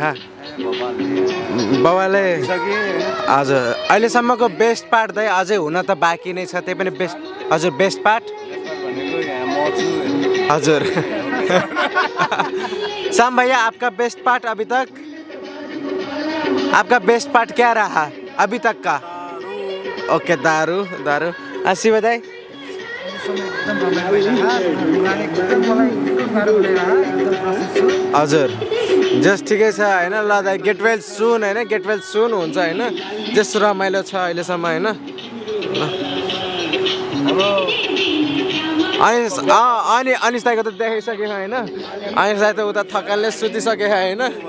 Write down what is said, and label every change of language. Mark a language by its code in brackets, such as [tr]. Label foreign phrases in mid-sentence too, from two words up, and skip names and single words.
[ne] बाबाले हजुर अहिलेसम्मको [en] best part [ne] दाइ अझै हुन त बाँकी नै छ, त्यही पनि बेस्ट हजुर [en] best part [ne] हजुर [hi] शाम भैया आपका बेस्ट पार्ट अभी तक, आपका बेस्ट पार्ट क्या रहा अभी तक का? [ne] ओके दारू दारू शिव दाई हजुर जस्ट ठिकै छ होइन। ल दाइ [en] get well soon [ne] होइन, [en] get well soon [ne] हुन्छ होइन। जस्ट रमाइलो छ अहिलेसम्म होइन। अनि अनिस दाइको त देखाइसक्यो होइन, अनिस दाइ त उता थकानले सुतिसक्यो होइन।